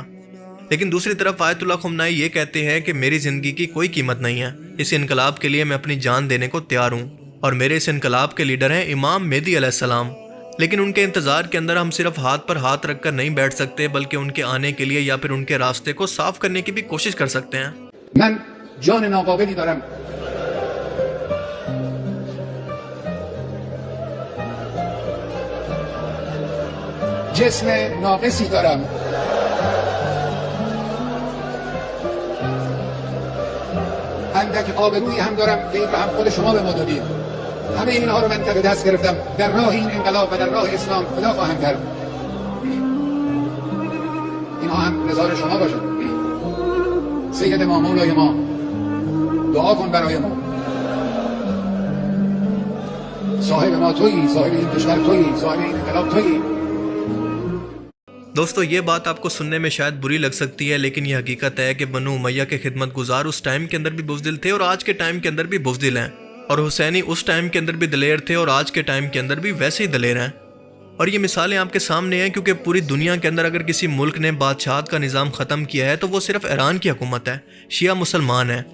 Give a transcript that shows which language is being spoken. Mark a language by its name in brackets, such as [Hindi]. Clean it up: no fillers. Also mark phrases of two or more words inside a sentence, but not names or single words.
[Urdu] لیکن دوسری طرف آیت اللہ خمینئی یہ کہتے ہیں کہ میری زندگی کی کوئی قیمت نہیں ہے، اس انقلاب کے لیے میں اپنی جان دینے کو تیار ہوں، اور میرے اس انقلاب کے لیڈر ہیں امام مہدی علیہ السلام۔ لیکن ان کے انتظار کے اندر ہم صرف ہاتھ پر ہاتھ رکھ کر نہیں بیٹھ سکتے، بلکہ ان کے آنے کے لیے یا پھر ان کے راستے کو صاف کرنے کی بھی کوشش کر سکتے ہیں۔ [Persian] من جان ناقابلی دارم، جسم ناقصی دارم، اندک آبرویی هم دارم که این رو هم خود شما به ما دادید. همه اینها رو من تک دست گرفتم، در راه این انقلاب و در راه اسلام فدا خواهم کرد. اینها هم نظار شما باشد. سید ما، مولای ما، دعا کن برای ما. صاحب ما تویی، صاحب این کشور تویی، صاحب این انقلاب تویی۔ [Urdu] دوستو یہ بات آپ کو سننے میں شاید بری لگ سکتی ہے، لیکن یہ حقیقت ہے کہ بنو امیہ کے خدمت گزار اس ٹائم کے اندر بھی بزدل تھے اور آج کے ٹائم کے اندر بھی بزدل ہیں، اور حسینی اس ٹائم کے اندر بھی دلیر تھے اور آج کے ٹائم کے اندر بھی ویسے ہی دلیر ہیں۔ اور یہ مثالیں آپ کے سامنے ہیں، کیونکہ پوری دنیا کے اندر اگر کسی ملک نے بادشاہت کا نظام ختم کیا ہے تو وہ صرف ایران کی حکومت ہے، شیعہ مسلمان ہیں۔